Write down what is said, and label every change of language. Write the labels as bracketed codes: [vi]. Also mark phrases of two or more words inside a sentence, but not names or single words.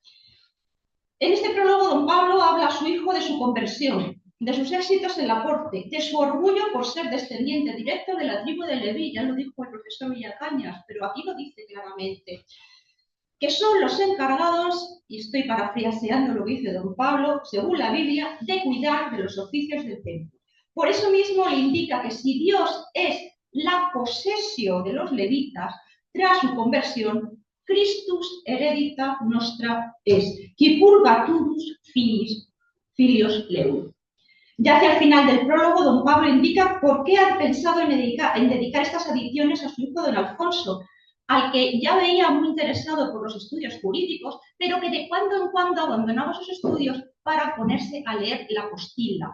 [es] En este prólogo, don Pablo habla a su hijo de su conversión, de sus éxitos en la corte, de su orgullo por ser descendiente directo de la tribu de Leví, ya lo dijo el profesor Villacañas, pero aquí lo dice claramente, que son los encargados, y estoy parafraseando lo que dice don Pablo, según la Biblia, de cuidar de los oficios del templo. Por eso mismo le indica que si Dios es la posesión de los levitas, tras su conversión, [la] Christus heredita nostra es, qui purgaturus filios leu. [es] Ya hacia el final del prólogo, don Pablo indica por qué ha pensado en dedicar estas adiciones a su hijo don Alfonso, al que ya veía muy interesado por los estudios jurídicos, pero que de cuando en cuando abandonaba sus estudios para ponerse a leer la Postilla.